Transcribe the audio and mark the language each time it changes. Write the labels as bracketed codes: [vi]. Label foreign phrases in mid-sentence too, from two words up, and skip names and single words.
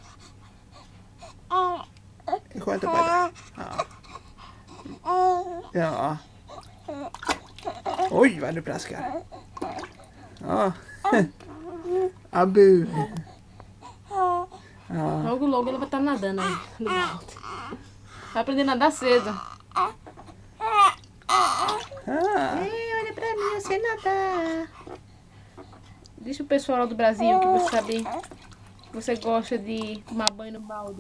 [sv] Det är skönt att bada. Ja. Ja. Oj, vad du plaskar. Ja. Abu. Ja. [pt] Logo, logo ela vai estar nadando aí no balde. Vai aprender a nadar cedo. Ei, olha pra mim, eu sei nadar. Deixa o pessoal lá do Brasil que você sabe que você gosta de tomar banho no balde.